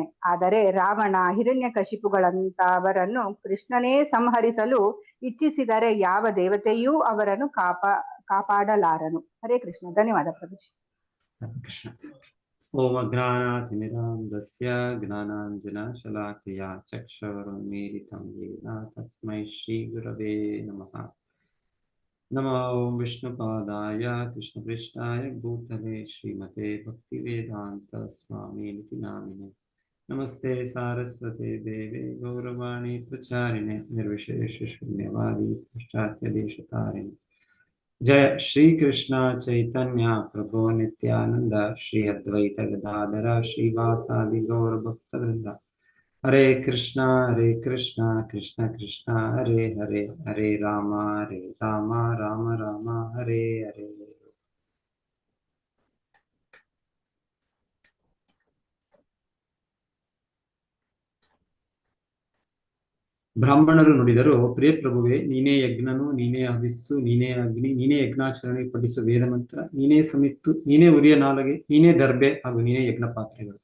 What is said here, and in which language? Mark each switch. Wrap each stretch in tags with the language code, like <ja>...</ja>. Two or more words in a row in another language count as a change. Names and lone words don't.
<kn>ಆದರೆ ರಾವಣ, ಹಿರಣ್ಯಕಶಿಪುಗಳಂತವರನ್ನು ಕೃಷ್ಣನೇ ಸಂಹರಿಸಲು ಇಚ್ಛಿಸಿದರೆ ಯಾವ ದೇವತೆಯೂ ಅವರನ್ನು ಕಾಪಾಡಲಾರನು. ಹರೇ ಕೃಷ್ಣ. ಧನ್ಯವಾದ ಪ್ರಭುಜಿ.</kn> <sa>ಕೃಷ್ಣ. ಓಂ ಅಜ್ಞಾನಾತಿಮಿರಾಂಧಸ್ಯ ಜ್ಞಾನಾಂಜನಶಲಾಕಯಾ ಚಕ್ಷುರುನ್ಮೀಲಿತಂ ಯೇನ ತಸ್ಮೈ ಶ್ರೀ ಗುರವೇ ನಮಃ. ನಮೋ ಓಂ ವಿಷ್ಣುಪಾದಾಯ ಕೃಷ್ಣಪೃಷ್ಠಾಯ ಭೂತಲೆ ಶ್ರೀಮತೆ ಭಕ್ತಿವೇದಾಂತ ಸ್ವಾಮಿನಿತಿ ನಾಮಿನೆ. ನಮಸ್ತೆ ಸಾರಸ್ವತೆ ದೇವೆ ಗೌರವಾಣಿ ಪ್ರಚಾರಿಣೆ ನಿರ್ವಿಶೇಷ ಶೂನ್ಯವಾದಿ ಪಾಶ್ಚಾತ್ಯ ದೇಶತಾರಿಣೆ. जय श्री कृष्ण चैतन्य प्रभु नित्यानंद श्री अद्वैत गदाधर श्रीवासादि गौर भक्त वृंद. हरे कृष्ण कृष्ण कृष्ण हरे हरे, हरे राम राम राम हरे हरे.</sa> <kn>ಬ್ರಾಹ್ಮಣರು ನುಡಿದರು, ಪ್ರಿಯ ಪ್ರಭುವೆ, ನೀನೇ ಯಜ್ಞನು, ನೀನೇ ಹವಿಸ್ಸು, ನೀನೇ ಅಗ್ನಿ, ನೀನೇ ಯಜ್ಞಾಚರಣೆ ಪಠಿಸುವ ವೇದ ಮಂತ್ರ, ನೀನೇ ಸಮಿತ್ತು, ನೀನೇ ಉರಿಯ ನಾಲಗೆ, ನೀನೇ ದರ್ಬೆ ಹಾಗೂ ನೀನೇ ಯಜ್ಞ ಪಾತ್ರೆಗಳು.</kn>